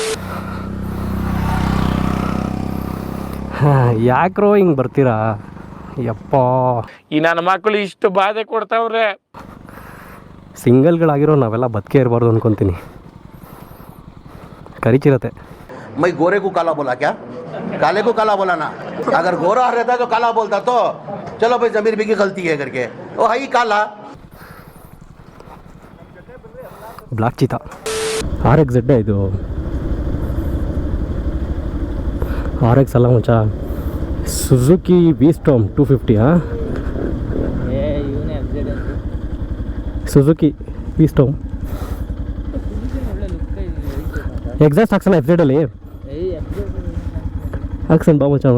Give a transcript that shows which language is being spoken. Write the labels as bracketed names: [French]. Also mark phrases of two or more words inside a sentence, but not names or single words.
[Kannada] ಯಾಕ್ರೋ ಹಿಂಗೆ ಬರ್ತೀರಾ ಯಪ್ಪ? ಈ ನನ್ನ ಮಕ್ಕಳು ಇಷ್ಟು ಬಾಧೆ ಕೊಡ್ತಾವ್ರೆ. ಸಿಂಗಲ್ಗಳಾಗಿರೋ ನಾವೆಲ್ಲ ಬದುಕೇ ಇರಬಾರ್ದು ಅನ್ಕೊತೀನಿ. ಕರಿಚಿರತ್ತೆ [Hindi] मैं गोरे को काला बोला क्या? काले को काला बोला ना. अगर गोरा रहता तो काला बोलता तो चलो भाई जमीर भी की गलती है करके वो है ही काला. [Kannada] ಬ್ಲಾಕ್ ಚೀತಾ RX Z ಇದು RX ಅಲ್ಲ ಮಚ್ಚ, ಸುಜುಕಿ ವಿಸ್ಟಾಮ್ 250. ಸುಜುಕಿ ವಿಸ್ಟಾಮ್ ಎಕ್ಸಾಸ್ಟ್ ಹಾಕ್ಸೋಣ FZ ಅಲ್ಲಿ ಹಾಕ್ಸೋಣ ಬಾ ಮಚ್ಚ.